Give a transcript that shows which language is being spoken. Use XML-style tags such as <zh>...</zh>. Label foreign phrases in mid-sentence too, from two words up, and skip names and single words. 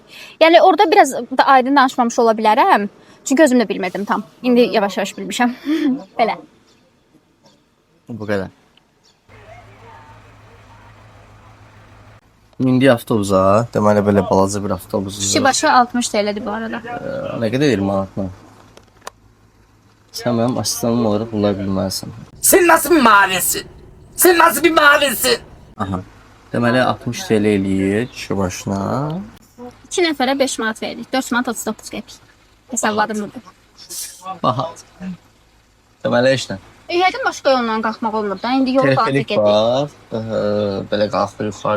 <az>Yəni orada biraz da aydın danışmamış ola bilərəm. Çünki özüm də bilmədim tam. İndi yavaş-yavaş bilmişəm. Belə. Bu qədər. İndi avtobusa, deməli belə balaca bir avtobus. Kişi başı 60 TL'dir bu arada. Nə qədər 20 manatla?</az> <tr>Sen benim asistanım olarak bunları bilməlisən. Sen nasıl bir mavinsin? Sen nasıl bir mavinsin? Aha.</tr> <az>Deməli 60 TL eləyir kişi başına. 2 nəfərə 5 manat verdik. 4 manat 39 qəpik. Hesabladım burada. Baha. Deməli heç nə. Yəqin başqa yolla qalxmaq olmur da. İndi yol qalxıb Teleferik gedik. var. Belə qalxır yuxarı.</az>